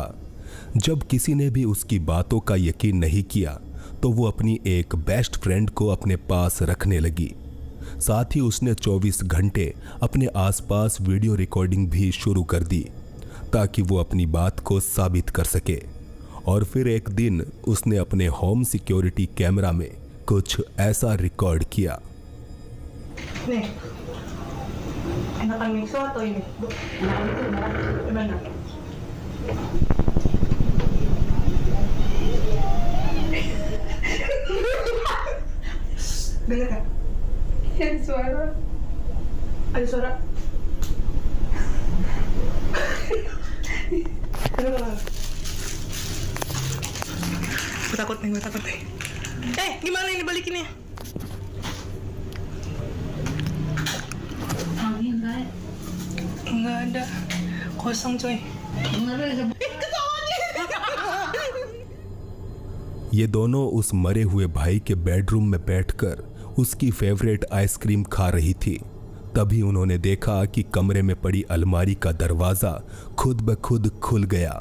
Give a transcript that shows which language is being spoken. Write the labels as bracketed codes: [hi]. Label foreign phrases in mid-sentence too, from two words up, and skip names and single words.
[hi] जब किसी ने भी उसकी बातों का यकीन नहीं किया तो वो अपनी एक [en] best friend [hi] को अपने पास रखने लगी। साथ ही उसने 24 घंटे अपने आसपास [en] video recording [hi] भी शुरू कर दी ताकि वो अपनी बात को साबित कर सके। और फिर एक दिन उसने अपने [en] home security camera [hi] में कुछ ऐसा रिकॉर्ड किया। [id] Nih, enakan miso atau ini? Bu, gimana? Dengar kan? Ada suara. Ada suara. Gue takut nih. Gimana ini balikinnya? Enggak ada, kosong coy. [hi] ये दोनों उस मरे हुए भाई के बेडरूम में बैठकर उसकी [en] favorite ice cream [hi] खा रही थी। तभी उन्होंने देखा कि कमरे में पड़ी अलमारी का दरवाजा खुद ब खुद खुल गया।